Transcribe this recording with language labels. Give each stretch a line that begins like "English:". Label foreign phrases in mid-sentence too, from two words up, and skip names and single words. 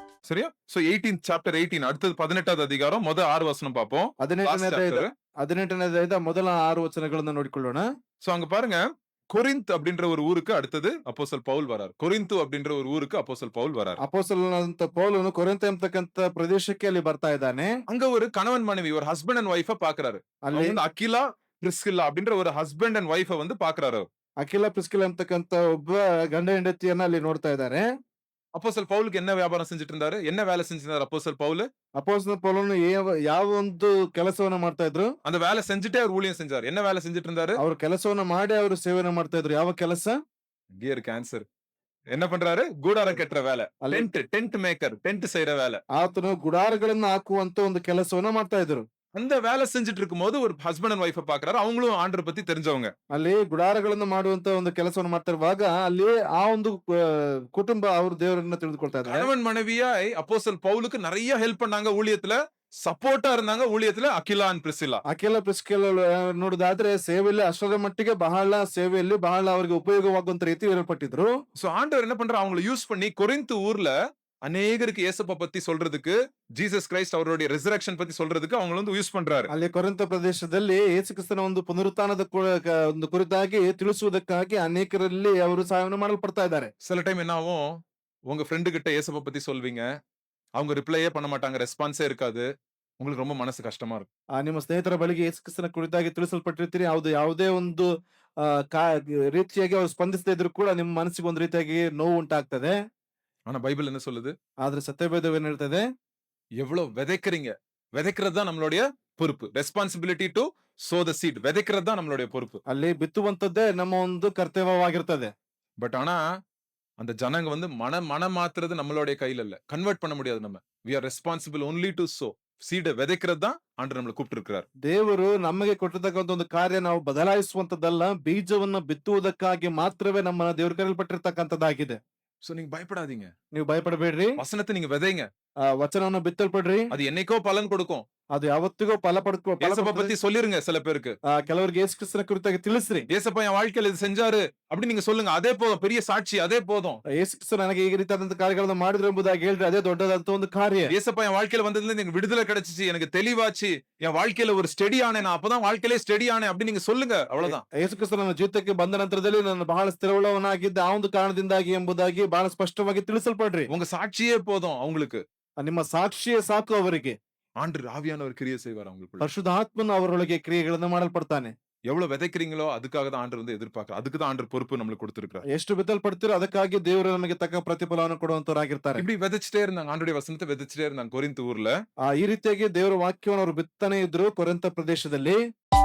Tamil: சரியா? சோ 18 சாப்டர் 18 அடுத்தது 18வது அதிகாரம் ಮೊದಲ 6 வசனம் பார்ப்போம். லாஸ்ட்
Kannada: 18ನೇ
Tamil: சாப்டர்.
Kannada: 18ನೇ ಅಧ್ಯಾಯದ ಮೊದಲ 6 ವಚನಗಳನ್ನು ನೋಡಿಕೊಳ್ಳೋಣ.
Tamil: சோ அங்க பாருங்க, கொரிந்த் அப்படின்ற ஒரு ஊருக்கு அடுத்தது அப்போஸ்தலர் பவுல் வரார். கொரிந்து அப்படின்ற ஒரு ஊருக்கு அப்போஸ்தலர் பவுல் வரார்.
Kannada: ಅಪೊಸ್ತಲನಾದಂತ ಪೌಲನು ಕೊರಿಂಥ ಎಂಬತಕ್ಕಂತ ಪ್ರದೇಶಕ್ಕೆ ಅಲ್ಲಿ ಬರ್ತಾ ಇದ್ದಾನೆ.
Tamil: அங்க ஒரு கணவன் மனைவி, ஒரு
English: husband and wife
Tamil: பாக்குறாரு.
Kannada: ಅಲ್ಲಿ
Tamil: அவங்க வந்து அகிலா பிரிஸ்கில்லா அப்படின்ற ஒரு
English: husband and wife
Tamil: வந்து பாக்குறாரு.
Kannada: ಅಖಿಲ ಪ್ರಿಸ್ಕಿಲ ಅಂತಕ್ಕಂತ ಒಬ್ಬ ಗಂಡ ಹೆಂಡತಿಯನ್ನ ಅಲ್ಲಿ ನೋಡ್ತಾ ಇದ್ದಾರೆ.
Tamil: அப்போஸ்தலர் பவுலுக்கு என்ன வியாபாரம் செஞ்சுட்டு இருந்தாரு? என்ன வேலை செஞ்சிருந்தாரு அப்போஸ்தலர் பவுல்?
Kannada: ಅಪೊಸ್ತಲ ಪೌಲನು ಯಾವ ಒಂದು ಕೆಲಸವನ್ನ ಮಾಡ್ತಾ ಇದ್ರು?
Tamil: அந்த வேலை செஞ்சுட்டே அவர் ஊழியம் செஞ்சார். என்ன வேலை செஞ்சுட்டு இருந்தாரு?
Kannada: ಅವರು ಕೆಲಸವನ್ನ ಮಾಡಿ ಅವರು ಸೇವೆಯನ್ನ ಮಾಡ್ತಾ ಇದ್ರು. ಯಾವ ಕೆಲಸ?
Tamil: கியர் கேன்சர். என்ன பண்றாரு? கூடாரம் கட்டுற வேலை.
Kannada: ಅಲ್ಲಿ
English: tent maker,
Tamil: டென்ட் செய்யற வேலை.
Kannada: ಆತನು ಗುಡಾರಗಳನ್ನ ಹಾಕುವಂತ ಒಂದು ಕೆಲಸವನ್ನ ಮಾಡ್ತಾ ಇದ್ರು.
Tamil: அந்த வேலை செஞ்சுட்டு இருக்கும்போது ஒரு
English: husband and wife
Tamil: பாக்குறாரு. அவங்களும் ஆண்டரை பத்தி தெரிஞ்சவங்க.
Kannada: ಅಲ್ಲಿ ಗುಡಾರಗಳನ್ನು ಮಾಡುವಂತ ಒಂದು ಕೆಲಸವನ್ನು ಮಾಡ್ತಿರುವಾಗ ಅಲ್ಲಿ ಆ ಒಂದು ಕುಟುಂಬ ಅವರು ದೇವರನ್ನ ತಿಳಿದುಕೊಳ್ತಾ ಇದ್ದಾರೆ.
Tamil: கணவன் மனைவியாய் அப்போஸ்தலர் பவுலுக்கு நிறைய ஹெல்ப் பண்ணாங்க ஊழியத்துல. ಸಪೋರ್ಟಾ இருந்தாங்க ஊழியத்துல ಅಕಿಲಾ ಅಂಡ್ ಪ್ರಿಸ್ಕಿಲ್ಲಾ.
Kannada: ಅಖಿಲ ಪ್ರಿಸ್ಕಿಲ ನೋಡುದಾದ್ರೆ ಸೇವೆಯಲ್ಲಿ ಅಷ್ಟರ ಮಟ್ಟಿಗೆ ಸೇವೆಯಲ್ಲಿ ಬಹಳ ಅವರಿಗೆ ಉಪಯೋಗವಾಗುವಂತ ರೀತಿ ಇರಲ್ಪಟ್ಟಿದ್ರು.
Tamil: சோ ஆண்டவர் என்ன பண்றாரு? அவங்களை யூஸ் பண்ணி கொரிந்து ஊர்ல அநேகருக்கு இயேசுப்ப பத்தி சொல்றதுக்கு, ஜீசஸ் கிரைஸ்ட் அவருடைய ரிசரக்ஷன் பத்தி சொல்றதுக்கு அவங்க வந்து யூஸ் பண்றாரு.
Kannada: ಅಲ್ಲಿ ಕೊರಿಂಥ ಪ್ರದೇಶದಲ್ಲಿ ಯೇಸು ಕ್ರಿಸ್ತನ ಒಂದು ಪುನರುತ್ಥಾನದ ಒಂದು ಕುರಿತಾಗಿ ತಿಳಿಸುವುದಕ್ಕಾಗಿ ಅನೇಕರಲ್ಲಿ ಅವರು ಸಹಾಯವನ್ನು ಮಾಡಲ್ಪಡ್ತಾ ಇದ್ದಾರೆ.
Tamil: சில டைம் என்ன ஆகும், உங்க ஃப்ரெண்டு கிட்ட இயேசுப்ப பத்தி சொல்வீங்க, அவங்க ரிப்ளையே பண்ண மாட்டாங்க, ரெஸ்பான்ஸே இருக்காது. உங்களுக்கு ரொம்ப மனசு கஷ்டமா இருக்கும்.
Kannada: ನಿಮ್ಮ ಸ್ನೇಹಿತರ ಬಳಿಗೆ ಯೇಸು ಕ್ರಿಸ್ತನ ಕುರಿತಾಗಿ ತಿಳಿಸಲ್ಪಟ್ಟಿರ್ತೀರಿ, ಯಾವುದೇ ಒಂದು ರೀತಿಯಾಗಿ ಅವರು ಸ್ಪಂದಿಸದೇ ಇದ್ರು ಕೂಡ ನಿಮ್ಮ ಮನಸ್ಸಿಗೆ ಒಂದು ರೀತಿಯಾಗಿ ನೋವು ಉಂಟಾಗ್ತದೆ.
Tamil: ஆனா பைபிள் என்ன சொல்லுது?
Kannada: ಆದ್ರೆ ಸತ್ಯವೇದವು ಏನ್ ಹೇಳ್ತದೆ?
Tamil: எவ்வளவு விதைக்கிறீங்க, விதைக்கிறது தான் நம்மளுடைய பொறுப்பு.
English: responsibility to sow the seed.
Tamil: விதைக்கிறது தான் நம்மளுடைய பொறுப்பு.
Kannada: ಅಲ್ಲಿ ಬಿತ್ತುವಂತದ್ದೇ ನಮ್ಮ ಒಂದು ಕರ್ತವ್ಯವಾಗಿರ್ತದೆ.
Tamil: பட் ஆனா அந்த ஜனங்க வந்து மன மாத்துறது நம்மளுடைய கையில இல்ல. கன்வெர்ட் பண்ண முடியாது நம்ம.
English: we are responsible only to sow.
Tamil: ಸೀಡ್ விதைக்கிறது தான் ஆண்டவர் நம்மளை கூப்பிட்டிருக்கிறார்.
Kannada: ದೇವರು ನಮಗೆ ಕೊಟ್ಟಿರ್ತಕ್ಕಂಥ ಒಂದು ಕಾರ್ಯ ನಾವು ಬದಲಾಯಿಸುವಂತದ್ದಲ್ಲ, ಬೀಜವನ್ನ ಬಿತ್ತುವುದಕ್ಕಾಗಿ ಮಾತ್ರವೇ ನಮ್ಮನ್ನ ದೇವರು ಕರೆಯಲ್ಪಟ್ಟಿರ್ತಕ್ಕಂಥದ್ದಾಗಿದೆ.
Tamil: சோ நீங்க பயப்படாதீங்க.
Kannada: ನೀವು ಭಯಪಡಬೇಡ್ರಿ.
Tamil: வசனத்தை நீங்க விதைங்க.
Kannada: ವಚನವನ್ನ ಬಿತ್ತಲ್ಪಡ್ರಿ.
Tamil: அது என்னைக்கோ பலன் கொடுக்கும்.
Kannada: ಅದು ಯಾವತ್ತಿಗೂ ಫಲ
Tamil: ஏசப்பா பத்தி சொல்லிருங்க சில பேருக்கு.
Kannada: ಕೆಲವರಿಗೆ ಯೇಸು ಕ್ರಿಸ್ತನ ಕುರಿತಾಗಿ ತಿಳಿಸ್ರಿ.
Tamil: ஏசப்பா என் வாழ்க்கையில இது செஞ்சாரு அப்படி நீங்க சொல்லுங்க. அதே போதும், பெரிய ಸಾಕ್ಷಿ அதே போதும்.
Kannada: ಯೇಸು ಕ್ರಿಸ್ತ ನನಗೆ ಈ ರೀತಿಯಾದಂತ ಕಾರ್ಯಗಳನ್ನು ಮಾಡಿದ್ರು ಎಂಬುದಾಗಿ ಹೇಳ್ರಿ, ಅದೇ ದೊಡ್ಡದಾದಂತ ಒಂದು ಕಾರ್ಯ.
Tamil: ஏசப்பா என் வாழ்க்கையில வந்ததுல எனக்கு விடுதலை கிடைச்சிச்சு, எனக்கு தெளிவாச்சு, என் வாழ்க்கையில ஒரு ஸ்டெடி ஆனேன், நான் அப்பதான் வாழ்க்கையிலே ஸ்டெடி ஆனேன் அப்படி நீங்க சொல்லுங்க. அவ்வளவுதான்.
Kannada: ಯೇಸು ಕ್ರಿಸ್ತ ನನ್ನ ಜೀವಿತಕ್ಕೆ ಬಂದ ನಂತರದಲ್ಲಿ ನಾನು ಬಹಳ ಸ್ಥಿರವುಳ್ಳವನಾಗಿದ್ದೆ ಆ ಒಂದು ಕಾರಣದಿಂದಾಗಿ ಎಂಬುದಾಗಿ ಬಹಳ ಸ್ಪಷ್ಟವಾಗಿ ತಿಳಿಸಲ್ಪಡ್ರಿ.
Tamil: உங்க சாட்சியே போதும் அவங்களுக்கு.
Kannada: ನಿಮ್ಮ ಸಾಕ್ಷಿಯೇ ಸಾಕು ಅವರಿಗೆ.
Tamil: ஆண்டவர் ஆவியானவர் கிரியை செய்வார் அவங்களுக்கு.
Kannada: ಪರಿಶುದ್ಧಾತ್ಮನು ಅವರೊಳಗೆ ಕ್ರಿಯೆಗಳನ್ನು ಮಾಡಲ್ಪಡ್ತಾನೆ.
Tamil: எவ்வளவு விதைக்கிறீங்களோ அதுக்காக தான் ஆண்டவர் வந்து எதிர்பார்க்கிறார். அதுக்கு தான் ஆண்டவர் பொறுப்பு நம்மளுக்கு கொடுத்திருக்கிறார்.
Kannada: ಎಷ್ಟು ಬಿತ್ತಲ್ಪಡ್ತೀರೋ ಅದಕ್ಕಾಗಿ ದೇವರು ನಮಗೆ ತಕ್ಕ ಪ್ರತಿಫಲವನ್ನು ಕೊಡುವಂತವರಾಗಿರ್ತಾರೆ.
Tamil: இப்படி விதைச்சிட்டே இருந்தாங்க. ஆண்டவருடைய வசனத்தை விதைச்சிட்டே இருந்தாங்க கொரிந்து ஊர்ல.
Kannada: ಈ ರೀತಿಯಾಗಿ ದೇವರ ವಾಕ್ಯವನ್ನು ಅವರು ಬಿತ್ತನೆ ಇದ್ರು ಕೊರಿಂಥ ಪ್ರದೇಶದಲ್ಲಿ.